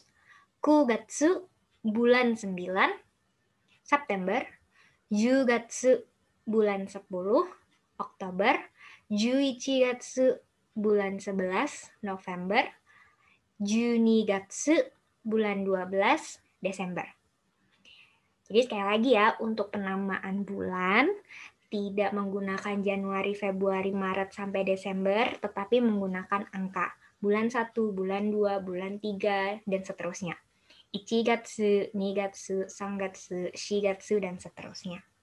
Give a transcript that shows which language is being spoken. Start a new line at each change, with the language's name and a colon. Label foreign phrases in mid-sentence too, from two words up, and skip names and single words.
Indonesian: Kugatsu, bulan 9, September. Jugatsu, bulan 10, Oktober. Juichigatsu, bulan 11, November. Junigatsu, bulan 12, Desember. Jadi sekali lagi ya, untuk penamaan bulan, tidak menggunakan Januari, Februari, Maret, sampai Desember, tetapi menggunakan angka. Bulan 1, bulan 2, bulan 3, dan seterusnya.
Japanese: 一月、二月、三月、四月,
Indonesian: dan seterusnya.